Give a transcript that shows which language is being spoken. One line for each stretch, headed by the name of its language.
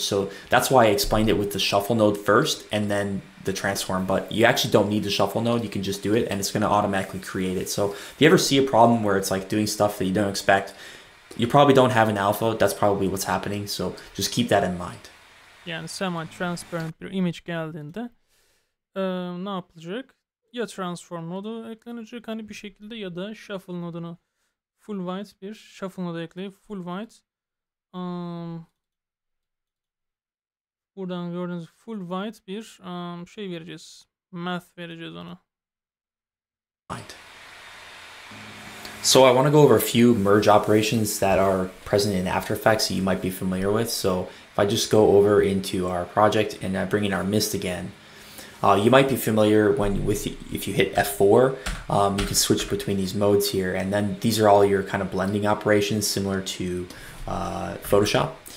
English: So that's why I explained it with the shuffle node first and then the transform. But you actually don't need the shuffle node. You can just do it and it's going to automatically create it. So if you ever see a problem where it's like doing stuff that you don't expect, you probably don't have an alpha. That's probably what's happening. So just keep that in mind.
Turkish: Yani semi-transparent bir image geldiğinde ne yapılacak? Ya transform nodu eklenecek hani bir şekilde, ya da shuffle nodunu full white bir shuffle nodu ekleyip full white buradan gördüğünüz full white bir şey vereceğiz. Math vereceğiz ona.
English: So I want to go over a few merge operations that are present in After Effects that you might be familiar with. So if I just go over into our project and I bring in our mist again, You might be familiar if you hit F4, you can switch between these modes here, and then these are all your kind of blending operations similar to Photoshop.